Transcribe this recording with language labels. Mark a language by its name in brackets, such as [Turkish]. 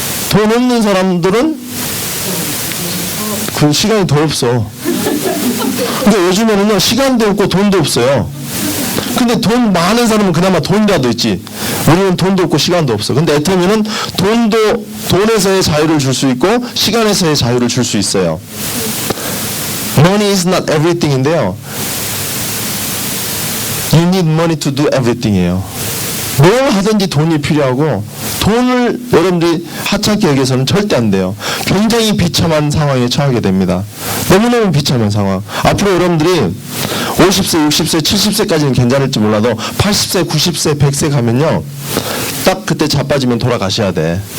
[Korean] 돈 없는 사람들은 그 시간이 더 없어. 근데 요즘에는요, 시간도 없고 돈도 없어요. 근데 돈 많은 사람은 그나마 돈이라도 있지. 우리는 돈도 없고 시간도 없어. 근데 애터미는 돈에서의 자유를 줄 수 있고 시간에서의 자유를 줄 수 있어요. [English] Money is not everything인데요. You need money to do everything이에요. [Korean] 뭘 하든지 돈이 필요하고, 돈을 여러분들이 하찮게 여기서는 절대 안 돼요. 굉장히 비참한 상황에 처하게 됩니다. 너무너무 비참한 상황. 앞으로 여러분들이 50세, 60세, 70세까지는 괜찮을지 몰라도 80세, 90세, 100세 가면요, 딱 그때 자빠지면 돌아가셔야 돼.